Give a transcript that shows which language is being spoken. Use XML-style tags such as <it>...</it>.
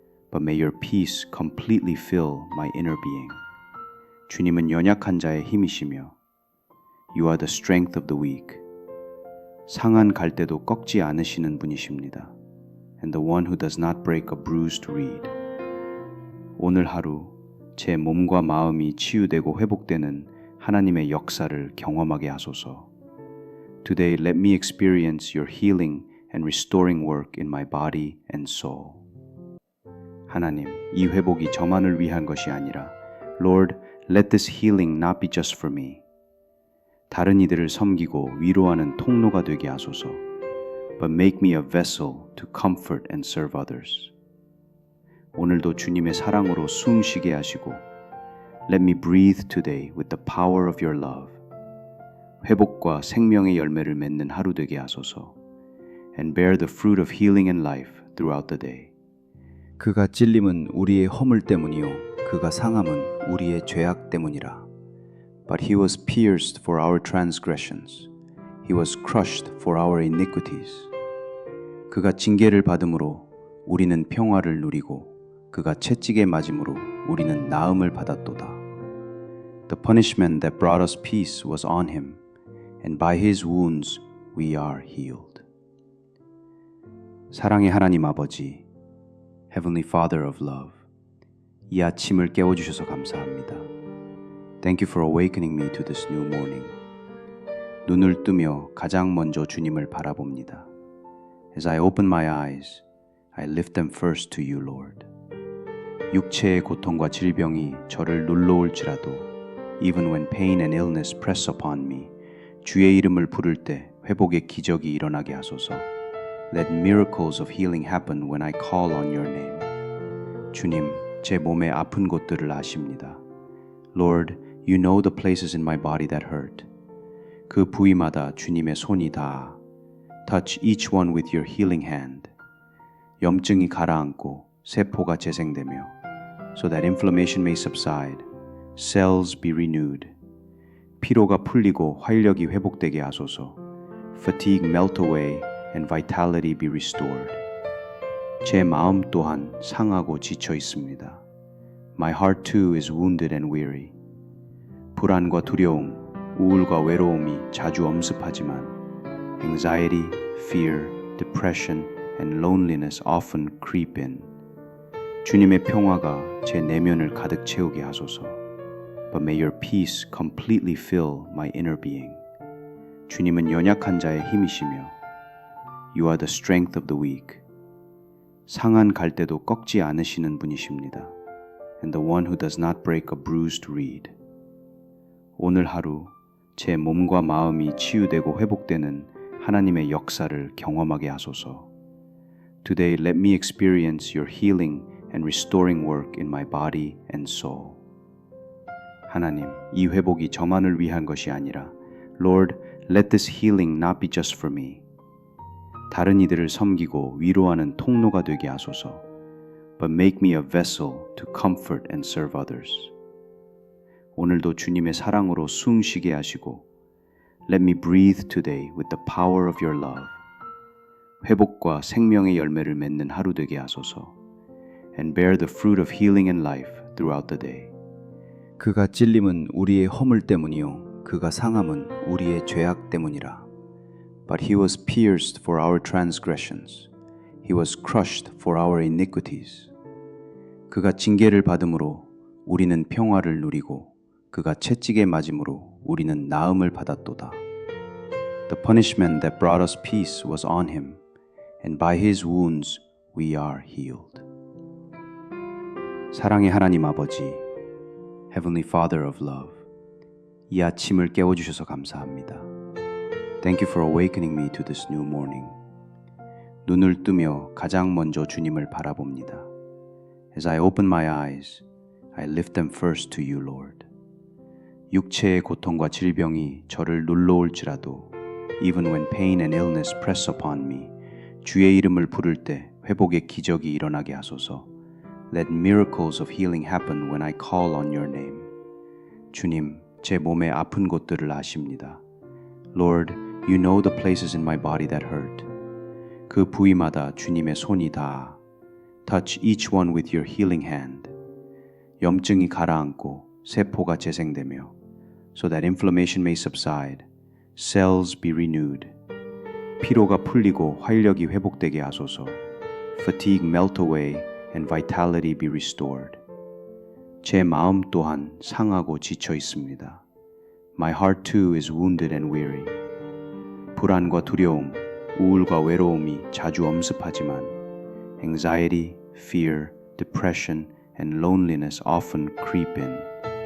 <en>But may your peace completely fill my inner being.</en> <ko>주님은 연약한 자의 힘이시며</ko> <en>You are the strength of the weak.</en> <ko>상한 갈대도 꺾지 않으시는 분이십니다.</ko> <en>And the one who does not break a bruised reed.</en> <ko>오늘 하루 제 몸과 마음이 치유되고 회복되는 하나님의 역사를 경험하게 하소서.</ko> <en>Today let me experience your healing and restoring work in my body and soul.</en> <ko>하나님, 이 회복이 저만을 위한 것이 아니라</ko> <en>Lord, let this healing not be just for me.</en> <ko>다른 이들을 섬기고 위로하는 통로가 되게 하소서.</ko> <en>But make me a vessel to comfort and serve others.</en> <ko>오늘도 주님의 사랑으로 숨 쉬게 하시고</ko> <en>Let me breathe today with the power of your love.</en> <ko>회복과 생명의 열매를 맺는 하루 되게 하소서.</ko> <en>And bear the fruit of healing and life throughout the day.</en> <ko>그가 찔림은 우리의 허물 때문이요 그가 상함은 우리의 죄악 때문이라.</ko> <en>But he was pierced for our transgressions. He was crushed for our iniquities.</en> <ko>그가 징계를 받음으로 우리는 평화를 누리고 그가 채찍에 맞음으로 우리는 나음을 받았도다.</ko> <en>The punishment that brought us peace was on him, and by his wounds we are healed.</en> <ko>사랑의 하나님 아버지,</ko> <en>Heavenly Father of Love,</en> <ko>이 아침을 깨워주셔서 감사합니다.</ko> <en>Thank you for awakening me to this new morning.</en> <ko>눈을 뜨며 가장 먼저 주님을 바라봅니다.</ko> <en>As I open my eyes, I lift them first to you, Lord.</en> <ko>육체의 고통과 질병이 저를 눌러올지라도</ko> <en>Even when pain and illness press upon me,</en> <ko>주의 이름을 부를 때 회복의 기적이 일어나게 하소서.</ko> <en>Let miracles of healing happen when I call on your name.</en> <ko>주님, 제 몸의 아픈 곳들을 아십니다.</ko> <en>Lord, you know the places in my body that hurt.</en> <ko>그 부위마다 주님의 손이 닿아.</ko> <en>Touch each one with your healing hand.</en> <ko>염증이 가라앉고 세포가 재생되며</ko> <en>so that inflammation may subside, cells be renewed.</en> <ko>피로가 풀리고 활력이 회복되게 하소서.</ko> <en>Fatigue melt away and vitality be restored.</en> <ko>제 마음 또한 상하고 지쳐 있습니다.</ko> <en>My heart too is wounded and weary.</en> <ko>불안과 두려움, 우울과 외로움이 자주 엄습하지만</ko> <en>anxiety, fear, depression, and loneliness often creep in.</en> <ko>주님의 평화가 제 내면을 가득 채우게 하소서.</ko> <en>But may your peace completely fill my inner being.</en> <ko>주님은 연약한 자의 힘이시며</ko> <en>You are the strength of the weak.</en> <ko>상한 갈대도 꺾지 않으시는 분이십니다.</ko> <en>And the one who does not break a bruised reed.</en> <ko>오늘 하루 제 몸과 마음이 치유되고 회복되는 하나님의 역사를 경험하게 하소서.</ko> <en>Today let me experience your healing and restoring work in my body and soul.</en> <ko>하나님, 이 회복이 저만을 위한 것이 아니라</ko> <en>Lord, let this healing not be just for me.</en> <ko>다른 이들을 섬기고 위로하는 통로가 되게 하소서.</ko> <en>But make me a vessel to comfort and serve others.</en> <ko>오늘도 주님의 사랑으로 숨 쉬게 하시고</ko> <en>Let me breathe today with the power of your love.</en> <ko>회복과 생명의 열매를 맺는 하루 되게 하소서.</ko> <en>And bear the fruit of healing and life throughout the day.</en> <ko>그가 찔림은 우리의 허물 때문이요 그가 상함은 우리의 죄악 때문이라.</ko> <en>But he was pierced for our transgressions. He was crushed for our iniquities.</en> <ko>그가 징계를 받음으로 우리는 평화를 누리고 그가 채찍에 맞음으로 우리는 나음을 받았도다.</ko> <en>The punishment that brought us peace was on him, and by his wounds we are healed.</en> <ko>사랑의 하나님 아버지,</ko> <en>Heavenly Father of love,</en> <ko>이 아침을 깨워주셔서 감사합니다.</ko> <en>Thank you for awakening me to this new morning.</en> <ko>눈을 뜨며 가장 먼저 주님을 바라봅니다.</ko> <en>As I open my eyes, I lift them first to you, Lord.</en> <ko>육체의 고통과 질병이 저를 눌러올지라도</ko> <en>even when pain and illness press upon me,</en> <ko>주의 이름을 부를 때 회복의 기적이 일어나게 하소서.</ko> <en>Let miracles of healing happen when I call on your name.</en> <ko>주님, 제 몸의 아픈 곳들을 아십니다.</ko> <en>Lord, you know the places in my body that hurt.</en> <ko>그 부위마다 주님의 손이 닿아.</ko> <en>Touch each one with your healing hand.</en> <ko>염증이 가라앉고 세포가 재생되며</ko> <en>so that inflammation may subside, cells be renewed.</en> <ko>피로가 풀리고 활력이 회복되게 하소서.</ko> <en>Fatigue melt away and vitality be restored.</en> <ko>제 마음 또한 상하고 지쳐 있습니다.</ko> <en>My heart too is wounded and weary.</en> <ko>불안과 두려움, 우울과 외로움이 자주 엄습하지만</ko> <en>anxiety, fear, depression, and loneliness often creep in.</en>